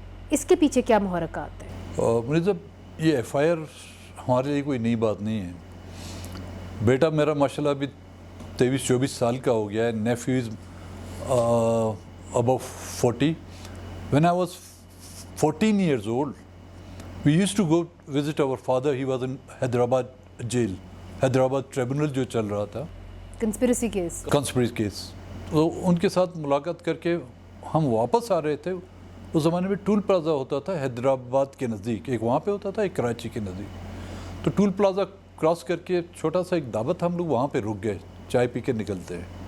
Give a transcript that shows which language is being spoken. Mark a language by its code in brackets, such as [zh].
[ur] اس کے پیچھے کیا محرکات ہیں؟ منیر صاحب, یہ ایف آئی آر ہمارے لیے کوئی نئی بات نہیں ہے. بیٹا میرا ماشاءاللہ ابھی 23-24 سال کا ہو گیا ہے. [en] Nephew is above 40. When I was 14 years old, we used to go visit our father. He was in Hyderabad jail. [ur] Hyderabad tribunal جو چل رہا تھا, کنسپریسی کیس. تو ان کے ساتھ ملاقات کر کے ہم واپس آ رہے تھے. اس زمانے میں ٹول پلازا ہوتا تھا حیدرآباد کے نزدیک, ایک وہاں پہ ہوتا تھا, ایک کراچی کے نزدیک. تو ٹول پلازا کراس کر کے چھوٹا سا ایک دعوت, ہم لوگ وہاں پہ رک گئے, چائے پی کے نکلتے ہیں.